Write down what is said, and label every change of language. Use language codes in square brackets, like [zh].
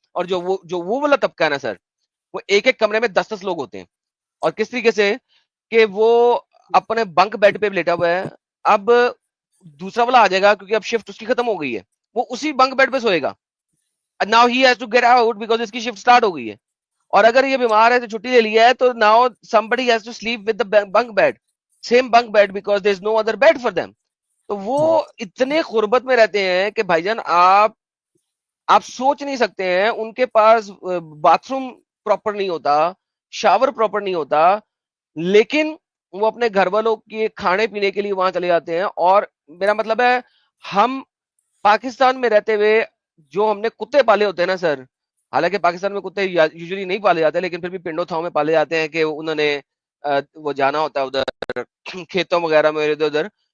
[ur] اور جو وہ والا طبقہ ہے نا سر، وہ ایک ایک کمرے میں 10 لوگ ہوتے ہیں. اور کس طریقے سے کہ وہ اپنے بنک بیڈ پہ لیٹا ہوا ہے. اب دوسرا والا آ جائے گا کیونکہ اب شفٹ اس کی ختم ہو گئی ہے، وہ اسی بنک بیڈ پہ سوئے گا. [en] now he has to get out because [ur] اس کی شفٹ سٹارٹ ہو گئی ہے. اور اگر یہ بیمار ہے تو چھٹی لے لیا ہے، تو [en] Now somebody has to sleep with the bunk bed, same bunk bed, because there is no other bed for them. [ur] تو وہ اتنے غربت میں رہتے ہیں کہ بھائی جان آپ سوچ نہیں سکتے ہیں. ان کے پاس باتھ روم پراپر نہیں ہوتا، شاور پراپر نہیں ہوتا، لیکن وہ اپنے گھر والوں کے کھانے پینے کے لیے وہاں چلے جاتے ہیں. اور میرا مطلب ہے، ہم پاکستان میں رہتے ہوئے جو ہم نے کتے پالے ہوتے ہیں نا سر، حالانکہ پاکستان میں کتے یوزلی نہیں پالے جاتے، لیکن پھر بھی پنڈوں تھاؤں میں پالے جاتے ہیں کہ انہوں نے وہ جانا ہوتا ہے ادھر کھیتوں وغیرہ میں ادھر ادھر.